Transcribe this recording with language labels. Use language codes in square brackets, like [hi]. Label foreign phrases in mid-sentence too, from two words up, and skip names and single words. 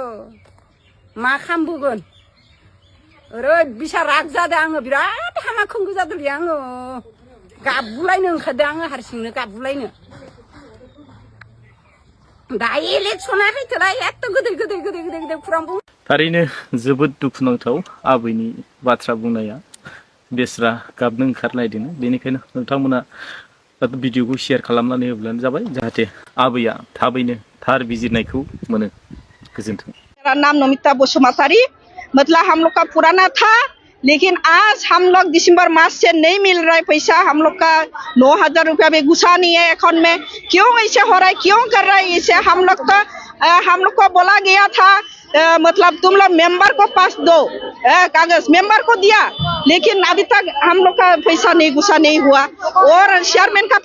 [brx] मा खालामबोगोन ओरैबायसा राग जादों आङो बिराद हामा खोंगो जादोंलै आङो गाबगुलायनो ओंखारदों आङो हारसिंनो गाबगुलायनो दा इलेक्सना फैथोलाय एथ' गोदै खुरां बुं थारैनो जोबोद दुखुनांथाव आबैनि बाथ्रा बुंनाया बेस्रा गाबनो ओंखारलायदों बेनिखायनो नोंथांमोना भिडिअखौ शेयार खालामनानै होब्लानो जाबाय जाहाथे आबैया थाबैनो थार बिजिरनायखौ मोनो गोजोन्थों। [hi] मेरा नाम नमिता बसुमतारी मतलब हम लोग का पुराना था लेकिन आज हम लोग दिसंबर मास से नहीं मिल रहा है पैसा हम लोग का 9,000 रुपया भी घुसा नहीं है अकाउंट में क्यों ऐसे हो रहा है क्यों कर रहा है इसे हम लोग को बोला गया था मतलब तुम लोग मेंबर को पास दो कागज मेंबर को दिया लेकिन अभी तक हम लोग का पैसा नहीं घुसा नहीं हुआ और चेयरमैन का